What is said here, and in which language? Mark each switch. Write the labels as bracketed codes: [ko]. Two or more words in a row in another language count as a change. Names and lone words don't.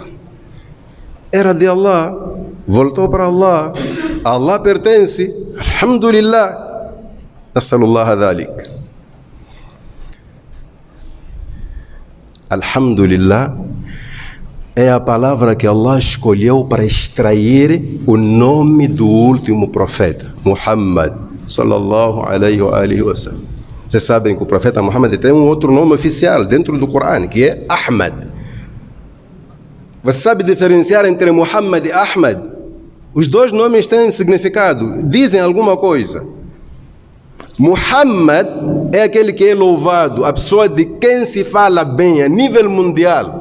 [pt] Era de Allah, voltou para Allah, Allah pertence, [ar] الحمد لله نسأل الله ذلك. [pt] Alhamdulillah é a palavra que Allah escolheu para extrair o nome do último profeta, [ar] Muhammad, صلى الله عليه وآله وسلم. [pt] Vocês sabem que o profeta Muhammad tem um outro nome oficial dentro do Corão, que é Ahmad. Você sabe diferenciar entre Muhammad e Ahmad? Os dois nomes têm significado, dizem alguma coisa. Muhammad é aquele que é louvado, a pessoa de quem se fala bem a nível mundial.